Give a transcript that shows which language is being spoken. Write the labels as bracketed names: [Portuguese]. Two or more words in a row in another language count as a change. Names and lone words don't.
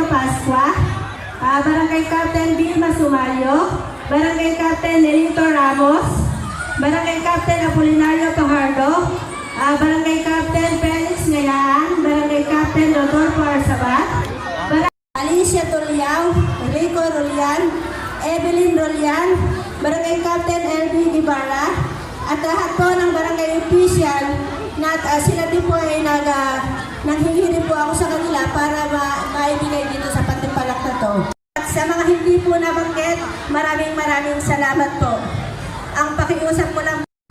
[Filipino] Pascua, Barangay Captain Vilma Sumayo, Barangay Captain Nelito Ramos, Barangay Captain Apolinario Pajardo, Barangay Captain Felix Ngayan, Barangay Captain Rodolfo Arsabat, Alicia Toliao, Rico Rolian, Evelyn Rolian, Barangay Captain Elvin Ibarra, at lahat po ng barangay official na sila din po ay nanghihirin po ako sa kanila para maibigay dito sa patimpalak na to. At sa mga hindi po nabanggit, maraming salamat po. Ang pakiusap ko lang.